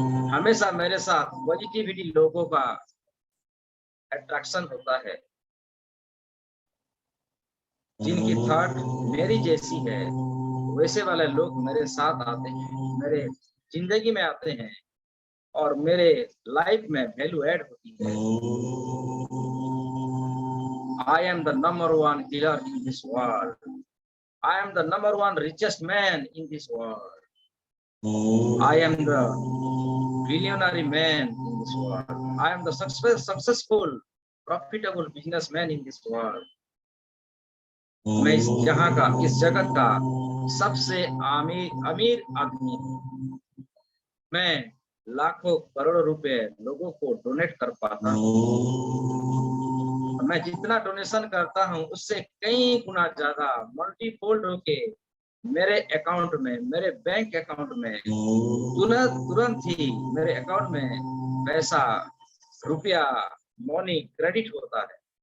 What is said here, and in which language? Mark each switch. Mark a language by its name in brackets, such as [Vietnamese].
[Hindi] हमेशा मेरे साथ पॉजिटिविटी लोगों का अट्रैक्शन होता है। जिनकी थॉट मेरी जैसी है वैसे वाले लोग मेरे साथ आते हैं, मेरे जिंदगी में आते हैं और मेरे लाइफ में वैल्यू ऐड होती है। [English] I am the number 1 healer in this world. I am the number 1 richest man in this world. I am the billionaire man in this world. I am the successful, profitable businessman in this world. [Hindi] मैं इस जगत का सबसे अमीर आदमी हूँ। मैं लाखों करोड़ों रुपए लोगों को डोनेट कर पाता हूँ। मैं जितना डोनेशन करता हूँ उससे कई गुना ज्यादा मल्टीफोल्ड होके मेरे अकाउंट में, मेरे बैंक अकाउंट में तुरंत ही मेरे अकाउंट में पैसा, रुपया, मनी क्रेडिट होता है।